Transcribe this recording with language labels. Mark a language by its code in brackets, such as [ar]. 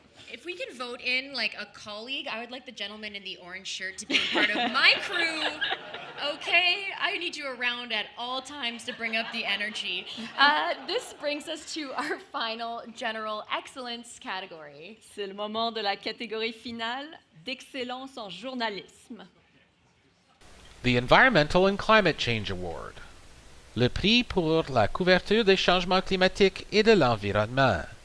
[en] If we can vote in like a colleague, I would like the gentleman in the orange shirt to be part of my crew. Okay, I need you around at all times to bring up the energy. This brings us to our final General Excellence category. [fr] C'est le moment de la catégorie finale d'excellence en journalisme. [en] The Environmental and Climate Change Award. [fr] Le prix pour la couverture des changements climatiques et de l'environnement.